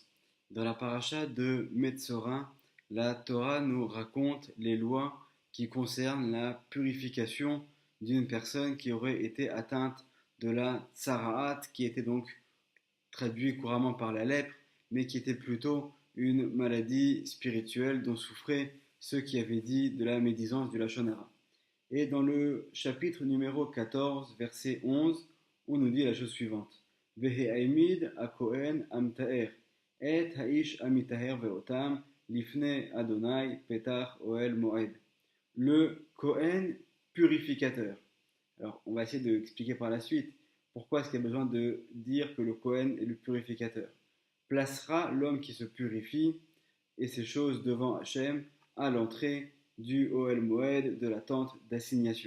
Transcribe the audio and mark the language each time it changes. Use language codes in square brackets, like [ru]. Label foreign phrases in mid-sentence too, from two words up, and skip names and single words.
[fr] Dans la paracha de Metzora, la Torah nous raconte les lois qui concernent la purification d'une personne qui aurait été atteinte de la tsaraat, qui était donc traduit couramment par la lèpre, mais qui était plutôt une maladie spirituelle dont souffraient ceux qui avaient dit de la médisance du [he] לשון הרע. [fr] Et dans le chapitre numéro 14, verset 11, on nous dit la chose suivante. [he] והעמיד הכהן המטהר את האיש המטהר ואתם לפני יהוה פתח אהל מועד. [fr] Le Kohen purificateur. Alors, on va essayer d'expliquer par la suite pourquoi est-ce qu'il y a besoin de dire que le Kohen est le purificateur. Placera l'homme qui se purifie et ces choses devant Hachem à l'entrée du [he] אהל מועד, [fr] de la tente d'assignation.